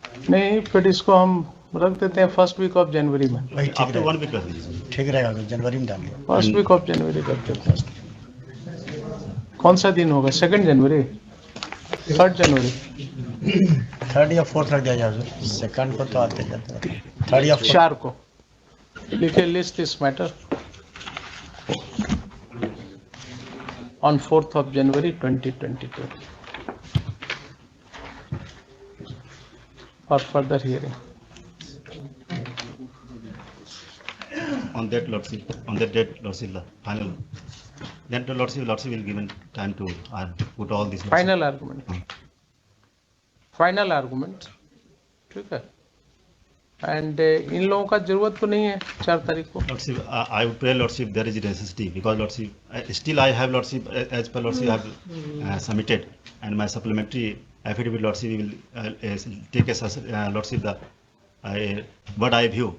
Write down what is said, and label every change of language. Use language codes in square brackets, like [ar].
[hi] नहीं, फिर इसको हम रख देते हैं फर्स्ट वीक ऑफ जनवरी में। वही ठीक [en] After [hi] रहेगा। [en] 1 week, Lordship. [hi] ठीक रहेगा, जनवरी में डालिए। फर्स्ट वीक ऑफ जनवरी रख देते हैं। कौन सा दिन होगा? 2 जनवरी, 3 जनवरी, 3rd या 4th रख दिया जाए। 2nd को तो आते जाते हैं। 3rd या 4th। 4 को लिखे [en] List this matter on 4th of January 2022 for further hearing. On that, Lordship, on that date, Lordship, the final. Then the Lordship will given time to put all these. Final argument. Final argument. [hi] ठीक है। And in लोगों का जरूरत तो नहीं है 4 तारीख को. [en] Lordship, I would pray, Lordship, there is necessity because Lordship, still I have Lordship, as per Lordship, I have submitted, and my supplementary affidavit, Lordship, we will take as Lordship the what I view.